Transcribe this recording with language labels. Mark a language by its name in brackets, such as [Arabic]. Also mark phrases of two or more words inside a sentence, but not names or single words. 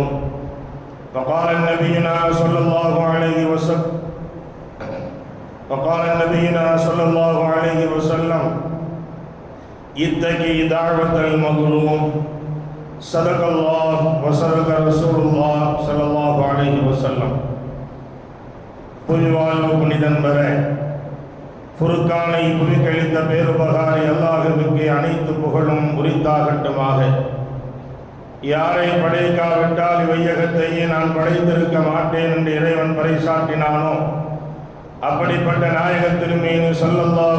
[Arabic] فقال نبينا صلى الله عليه وسلم: اتقي دعوة المظلوم. صدق الله وصدق رسول الله صلى الله عليه وسلم. [Tamil] புவிவாழ்வு புனிதன் பெற ஃபுர்கானை புவிக்கழித்த பேருபகாரி அல்லாஹ்வுக்கு அனைத்து புகழும் உரித்தாகட்டுமாக. யாரை படைக்காவிட்டால் இவ்வையகத்தையே நான் படைத்திருக்க மாட்டேன் என்று இறைவன் பறைசாட்டினானோ அப்படிப்பட்ட நாயகத்தின் மீது ஸல்லல்லாஹு